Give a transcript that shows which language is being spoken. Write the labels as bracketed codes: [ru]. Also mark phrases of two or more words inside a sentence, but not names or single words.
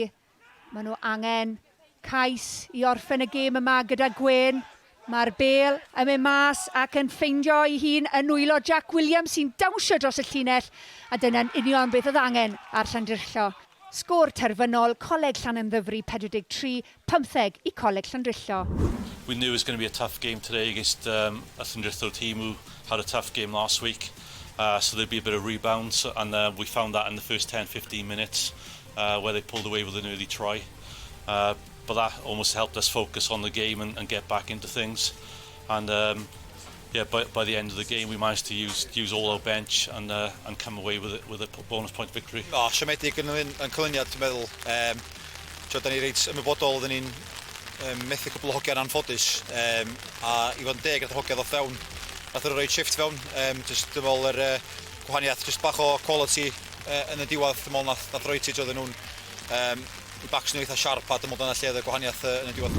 [cy] Maen nhw angen cais i orffen y gêm yma gyda Gwen. Mae'r bêl yn mynd mas ac yn ffeindio ei hun yn nwylo Jack Williams sy'n dawnsio dros y llinell, a dyna'n union beth oedd angen ar Llandrillo. Sgôr terfynol, Coleg Llanymddyfri 43-15 i Coleg Llandrillo. [en] We knew it was going to be a tough game today against a Llandrillo team who had a tough game last week. So there'd be a bit of rebound, and we found that in the first 10-15 minutes where they pulled away with an early try. But that almost helped us focus on the game and get back into things. And yeah, by the end of the game, we managed to use all our bench and come away with a bonus point victory. [cy] Siomedig yn cylyniad, dwi'n meddwl. Da ni reit ymwybodol, oedden ni'n methu cwbl o hogiau'n anffodus. A i fod yn deg ar y hogiau ddoth fewn, nath nhw roi shift fewn. Dwi'n meddwl yr gwahaniaeth, just bach o quality yn y diwedd, dwi'n meddwl nath roi ti oedden nhw'n i bacs nhw eitha siarp, a dwi'n meddwl yna lle y gwahaniaeth yn y diwedd.